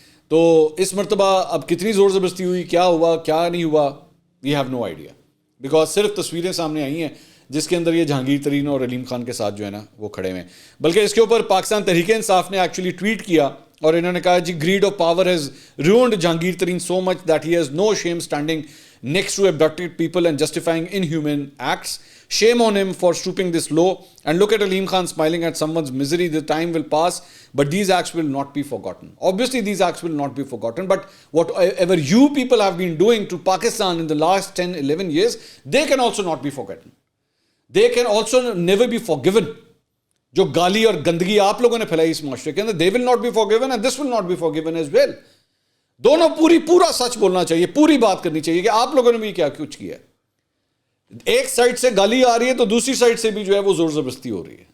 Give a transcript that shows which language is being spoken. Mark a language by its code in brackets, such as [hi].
[ur] تو اس مرتبہ اب کتنی زور زبردستی ہوئی, کیا ہوا کیا نہیں ہوا, [en] we have no idea, because [ur] صرف تصویریں سامنے آئی ہیں جس کے اندر یہ جہانگیر ترین اور علیم خان کے ساتھ جو ہے نا وہ کھڑے ہوئے ہیں. بلکہ اس کے اوپر پاکستان تحریک انصاف نے ایکچولی ٹویٹ کیا, اور انہوں نے کہا جی [en] Greed of power has ruined Jahangir Tareen so much that he has no shame standing next to abducted people and justifying inhuman acts. Shame on him for stooping this low. And look at Aleem Khan smiling at someone's misery. The time will pass, but these acts will not be forgotten. Obviously these acts will not be forgotten, but whatever you people have been doing to Pakistan in the last 10-11 years, they can also not be forgotten. They can also never be forgiven. [ur] جو گالی اور گندگی آپ لوگوں نے پھیلائی اس معاشرے کے اندر, [en] they will not be forgiven and this will not be forgiven as well. [ur] دونوں پورا سچ بولنا چاہیے, پوری بات کرنی چاہیے کہ آپ لوگوں نے بھی کیا کچھ کیا ہے. ایک سائڈ سے گالی آ رہی ہے تو دوسری سائڈ سے بھی جو ہے وہ زور زبردستی ہو رہی ہے.